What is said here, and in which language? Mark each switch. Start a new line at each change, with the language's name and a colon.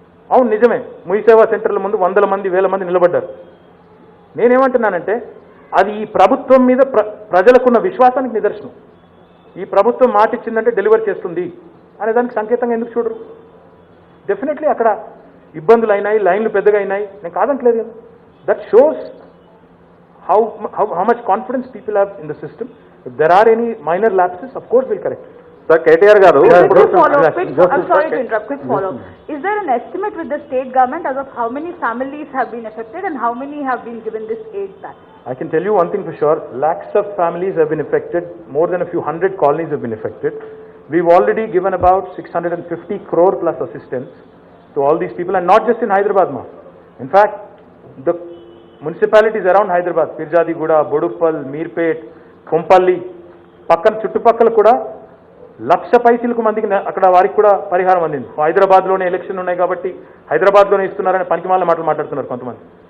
Telugu: అవును నిజమే, మీ సేవా సెంటర్ల ముందు 100 మంది 1000 మంది నిలబడ్డారు. నేనేమంటున్నానంటే అది ఈ ప్రభుత్వం మీద ప్రజలకున్న విశ్వాసానికి నిదర్శనం. ఈ ప్రభుత్వం మాట ఇచ్చిందంటే డెలివర్ చేస్తుంది అనే దానికి సంకేతంగా ఎందుకు చూడరు? డెఫినెట్లీ అక్కడ ఇబ్బందులు అయినాయి, లైన్లు పెద్దగా అయినాయి, నేను కాదంటలేదు కదా.
English: That shows how much confidence people have in the system. If there are any minor lapses, of course we'll correct it.
Telugu: Sir KTR గారు
English: Quick follow. I'm sorry to interrupt. Quick follow. Is there an estimate with the state government as of how many families have been affected and how many have been given this aid back? I can tell you one thing for sure. Lakhs of families have been affected. More than a few hundred colonies have been affected. We've already given about 650 crore plus assistance to all these people, and not just in Hyderabad, ma. In fact, the municipalities around Hyderabad,
Telugu: Pirjadiguda, Boduppal, Meerpet, Kompalli, పక్కన చుట్టుపక్కల కూడా 1,00,000 పైసలకు మందికి అక్కడ వారికి కూడా పరిహారం అందింది. హైదరాబాద్లోనే ఎలక్షన్ ఉన్నాయి కాబట్టి హైదరాబాద్లోనే ఇస్తున్నారని పనికిమాల మాటలు మాట్లాడుతున్నారు కొంతమంది.